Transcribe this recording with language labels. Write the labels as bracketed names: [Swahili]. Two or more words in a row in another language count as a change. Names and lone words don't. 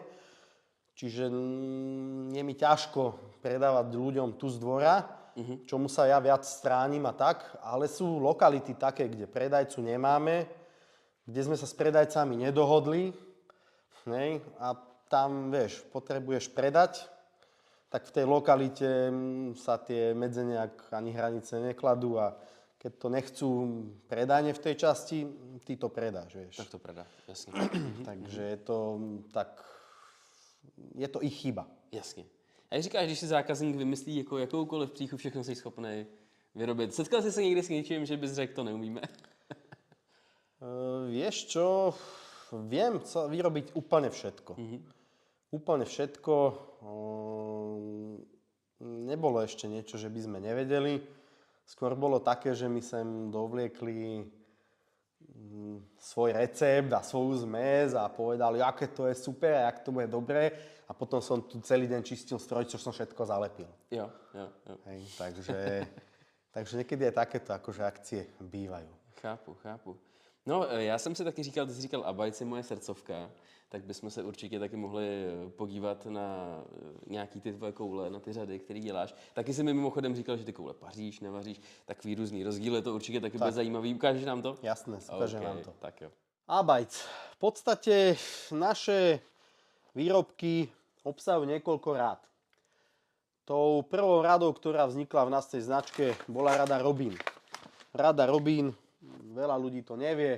[Slovak] Čiže je mi ťažko predávať ľuďom tu z dvora, čomu sa ja viac stránim a tak, ale sú lokality také, kde predajcu nemáme, kde sme sa s predajcami nedohodli, nej, a tam, vieš, potrebuješ predať, tak v tej lokalite sa tie medze nejak ani hranice nekladú a keď to nechcú predajne v tej časti, ty to predáš, vieš. [Czech] Tak to predá, jasně. [Slovak] Takže je to tak, je to ich chyba. [Czech] Jasně. A jak říkáš, když si zákazník vymyslí jako jakoukoliv příchu, všechno jsi schopný vyrobit. Setkal jsi se někdy s něčím, že bys řekl, to neumíme? [Slovak] Vieš čo, viem vyrobiť úplne všetko. Úplne všetko. Nebolo ešte niečo, že by sme nevedeli. Skôr bolo také, že mi sem dovliekli svoj recept a svoju zmes a povedali, aké to je super a jak to bude dobré. A potom som tu celý deň čistil stroj, čo som všetko zalepil. [Czech] Jo. [Slovak] Hej, takže niekedy aj takéto akože akcie bývajú. [Czech] Chápu. No, já jsem si taky říkal, ty jsi říkal Abajc je moje srdcovka, tak bychom se určitě taky mohli podívat na nějaký ty tvoje koule, na ty řady, které děláš. Taky jsi mi mimochodem říkal, že ty koule paříš, nevaříš, takový různý rozdíly, to určitě taky bude zajímavý. Ukážeš nám to? [Slovak] Jasné, ukážem vám to. [Czech] Tak jo. [Slovak] Abajc. V podstate naše výrobky obsahujú niekoľko rád. Tou prvou radou, ktorá vznikla v nás tej značke, bola rada Robin. Rada Robin, veľa ľudí to nevie.